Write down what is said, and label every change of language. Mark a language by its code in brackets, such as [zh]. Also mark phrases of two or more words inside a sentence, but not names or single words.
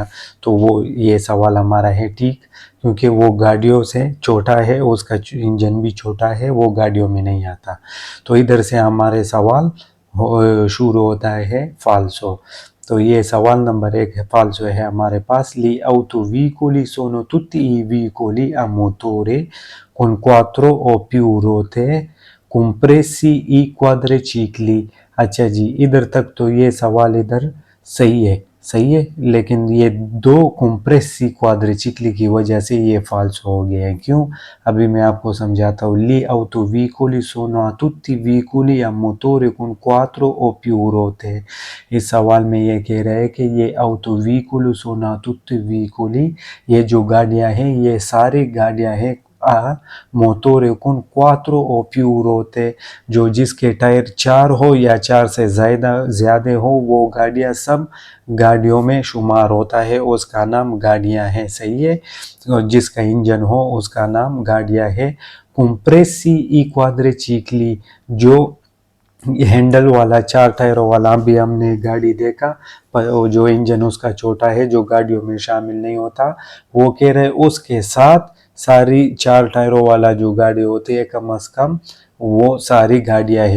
[ur] تو وہ یہ سوال ہمارا ہے ٹھیک، کیونکہ وہ گاڑیوں سے چھوٹا ہے، اس کا انجن بھی چھوٹا ہے، وہ گاڑیوں میں نہیں آتا. تو ادھر سے ہمارے سوال شروع ہوتا ہے فالسو. تو یہ سوال نمبر 1 ہے فالسو ہے ہمارے پاس. [it] Gli autovicoli sono tutti i veicoli a motore con 4 o più ruote, compressi i quadricicli। [ur] اچھا جی، ادھر تک تو یہ سوال ادھر صحیح ہے، لیکن یہ 2 [it] compressi quadricicli [ur] کی وجہ سے یہ فالس ہو گیا ہے۔ کیوں? ابھی میں آپ کو سمجھاتا ہوں. [it] Gli autovicoli sono tutti veicoli a motore con 4 o più ruote। [ur] اس سوال میں یہ کہہ رہے ہیں کہ یہ [it] autovicoli sono tutti veicoli, [ur] یہ جو گاڑیاں ہیں یہ ساری گاڑیاں ہیں ये सारी गाड़ियाँ हैं [it] motore con 4 o più ruote, [ur] جو جس کے ٹائر 4 ہو یا 4 سے زیادہ ہو، وہ گاڑیاں سب گاڑیوں میں شمار ہوتا ہے، اس کا نام گاڑیاں ہیں. صحیح ہے، تو جس کا انجن ہو اس کا نام گاڑیاں ہے. [it] compressi i quadricicli, [ur] جو ہینڈل والا 4 ٹائروں والا بھی ہم نے گاڑی دیکھا، پر وہ جو انجن اس کا چھوٹا ہے، جو گاڑیوں میں شامل نہیں ہوتا، وہ کہہ رہے اس کے ساتھ ساری 4 ٹائروں والا جو گاڑی ہوتی ہے کم سے کم وہ ساری گاڑیاں ہے.